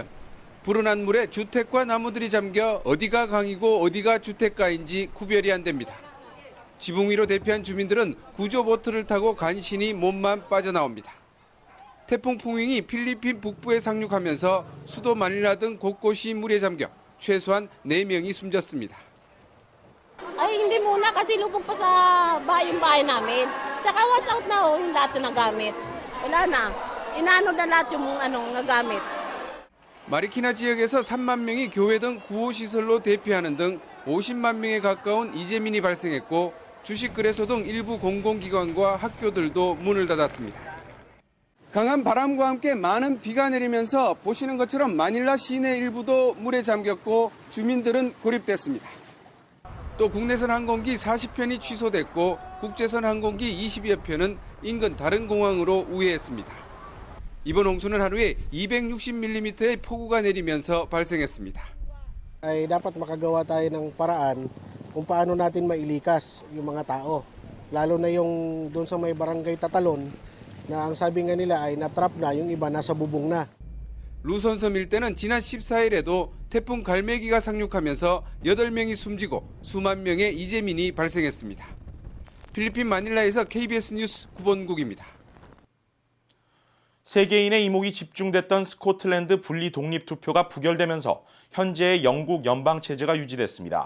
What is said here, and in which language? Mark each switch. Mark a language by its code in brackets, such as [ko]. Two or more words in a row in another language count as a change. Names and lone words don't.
[ko] 불어난 물에 주택과 나무들이 잠겨 어디가 강이고 어디가 주택가인지 구별이 안 됩니다. 지붕 위로 대피한 주민들은 구조보트를 타고 간신히 몸만 빠져나옵니다. 태풍 풍윙이 필리핀 북부에 상륙하면서 수도 마닐라 등 곳곳이 물에 잠겨 최소한 4명이 숨졌습니다. [tl] Ay, hindi muna kasi lubog pa sa bahay namin. Tsaka [en] was out [tl] na yung lahat ng gamit. Wala na. Inaano na lahat yung gamit. [ko] 마리키나 지역에서 3만 명이 교회 등 구호시설로 대피하는 등 50만 명에 가까운 이재민이 발생했고 주식거래소 등 일부 공공기관과 학교들도 문을 닫았습니다. 강한 바람과 함께 많은 비가 내리면서 보시는 것처럼 마닐라 시내 일부도 물에 잠겼고 주민들은 고립됐습니다. 또 국내선 항공기 40편이 취소됐고 국제선 항공기 20여 편은 인근 다른 공항으로 우회했습니다. 이번 홍수는 하루에 260mm의 폭우가 내리면서 발생했습니다. [tl] Ay dapat makagawa tayo ng paraan kung paano natin mailikas yung mga tao. Lalo na yung doon sa may barangay Tatalon na ang sabi nga nila ay natrap na, yung iba nasa bubong na. [ko] 루손섬 일대는 지난 14일에도 태풍 갈매기가 상륙하면서 8명이 숨지고 수만 명의 이재민이 발생했습니다. 필리핀 마닐라에서 KBS 뉴스 구본국입니다. 세계인의 이목이 집중됐던 스코틀랜드 분리 독립 투표가 부결되면서 현재의 영국 연방 체제가 유지됐습니다.